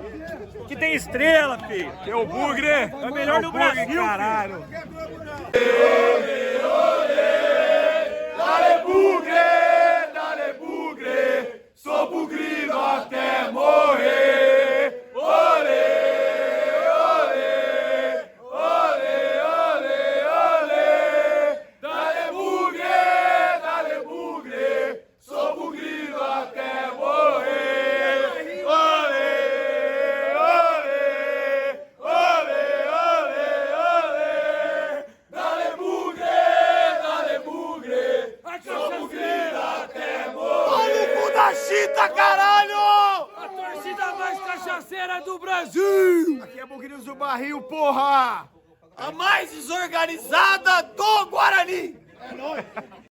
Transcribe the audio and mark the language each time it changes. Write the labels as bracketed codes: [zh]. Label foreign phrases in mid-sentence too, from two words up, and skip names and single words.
[pt] Aqui tem estrela, filho. Que é o Bugre. É o melhor do Brasil, filho. caralho. Dale Bugre, dale Bugre. Sou bugrido até morrer. Olê, olê, olê, olê, olê. Dale Bugre, sou bugrido até morrer. Olê, olê, olê, olê, olê. Dale Bugre, sou bugrido até morrer. Olha o cu da chita, caralho! A torcida mais cachaceira do Brasil! Aqui é Bugridos do Barril, porra! A mais desorganizada do Guarani!